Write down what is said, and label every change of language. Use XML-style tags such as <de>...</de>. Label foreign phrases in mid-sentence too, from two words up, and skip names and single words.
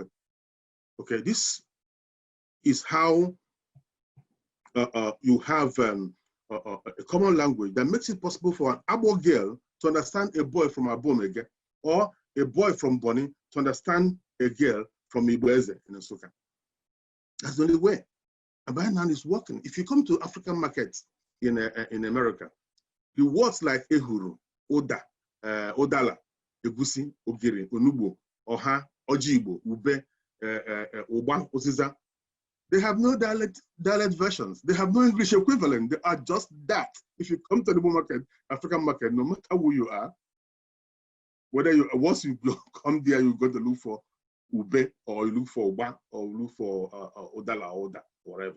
<en>Okay, this is how you have a common language that makes it possible for an Abo girl to understand a boy from Abomege, or a boy from Boni to understand a girl from Igboeze in Nsukka. That's the only way. And by now it's working. If you come to African markets in America, the words like ehuru, oda, odala, egusi, ogiri, onugbo, oha, ojibo, ube, oba, oziza, they have no dialect versions. They have no English equivalent. They are just that. If you come to the market, African market, no matter who you are, whether once you come there, you go to look for ube, or you look for oba, or you look for odala, oda, whatever.</en>